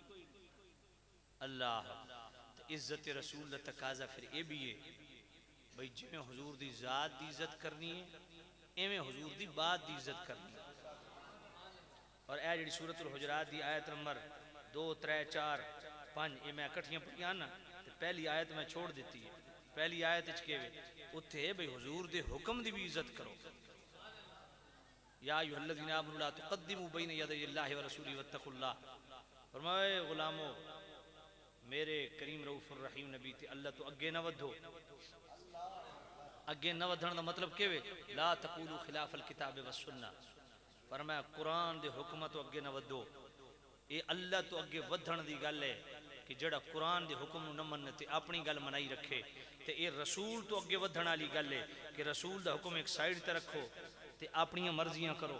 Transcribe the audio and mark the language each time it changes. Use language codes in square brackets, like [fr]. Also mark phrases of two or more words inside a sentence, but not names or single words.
[pa] اللہ عزت رسول دا تقاضا فیر ایہہ وی اے بھائی جیویں حضور دی ذات دی عزت کرنی اے ایویں حضور دی بات دی عزت کرنی اے. اور ایہہ جی سورۃ الحجرات دی آیت نمبر 2، 3، 4، 5 ایہہ میں اکٹھیاں پڑھیاں نا، پہلی آیت میں چھوڑ دتی اے. پہلی آیت اوتھے بھائی حضور دے حکم دی وی عزت کرو. [ar] يا أيها الذين آمنوا لا تقدموا بين يدي الله ورسوله واتقوا الله. [pa] فرمائے غلامو میرے کریم [ar] رؤوف رحيم [pa] نبی تے اللہ توں اگے نہ ودھو. اگے نہ ودھن دا مطلب کیویں [ar] لا تقولوا خلاف الكتاب والسنة. [pa] فرمایا قرآن دے حکم توں اگے نہ ودھو۔ ایہہ اللہ توں اگے ودھن دی گل اے کہ جیہڑا قرآن دے حکم نہ منے تے اپنی گل منائی رکھے. تے ایہہ رسول توں اگے ودھن والی گل اے کہ رسول دا حکم اک سائیڈ تے رکھو تے اپنی مرضیاں کرو.